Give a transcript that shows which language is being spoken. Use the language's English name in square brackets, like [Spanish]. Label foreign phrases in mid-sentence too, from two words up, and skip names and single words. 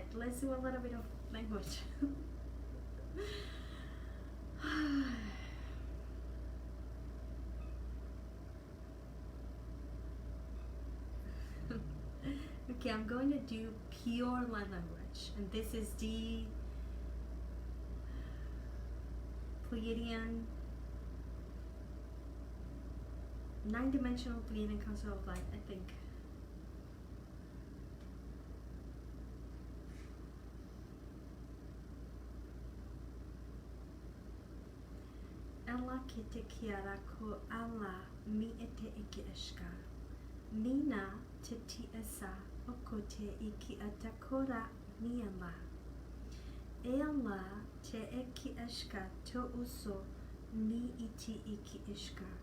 [English] Let's do a little bit of language. Okay, I'm going to do pure light language, and this is the Pleiadian 9-dimensional Pleiadian Council of Light, I think. Ela ki te kiara ko ala mi ete iki eshka. Nina te ti esa oko te iki atakora ni ala. Ela te eki eshka to uso ni iti iki ishka.